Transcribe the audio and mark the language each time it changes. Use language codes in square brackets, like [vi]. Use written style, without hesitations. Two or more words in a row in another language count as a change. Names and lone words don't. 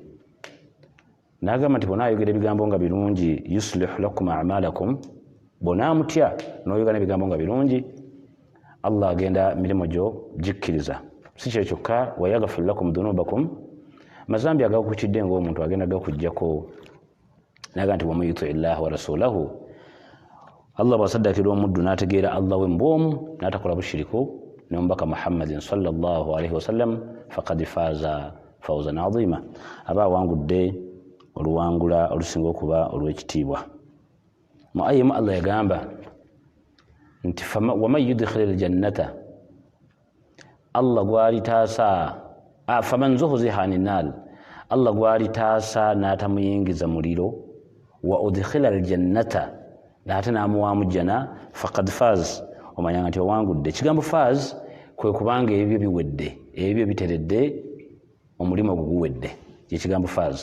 [lg] N'agamba nti bw'onaayogera ebigambo nga birungi, [ar] يصلح لكم أعمالكم, [lg] bw'onaamutya n'oyogera ebigambo nga birungi, Allah agenda mirimo gyo gikkiriza. Si kyo kyokka, [ar] ويغفر لكم ذنوبكم, [lg] mazambi agakukidde ng'omuntu agenda gakuggyako. Naga nti [ar] ومن يطع الله ورسوله, [lg] Allah bw'asaddakira omuddu n'ategeera Allah we mbwomu n'atakola bushiriku ne Mubaka Muhammadin [ar] صلى الله عليه وسلم, فقد فاز فوزا عظيما, [lg] aba awangudde oluwangula olusinga okuba olw'ekitiibwa. Mu ayemu Allah yagamba nti [ar] ومن يدخل الجنة, [lg] Allah gwali taasa [ar] فمن زحزح عن النار, [lg] Allah gwali taasa n'atamuyingiza muliro, [ar] وأدخل الجنة, [lg] n'ate n'amuwaamu jjana, [ar] فقد فاز, [lg] omanya nti owangudde. Ekigambo faaz kwe kubanga ebyo biwedde, ebyo biteredde, omulimu guguwedde, ekigambo faaz.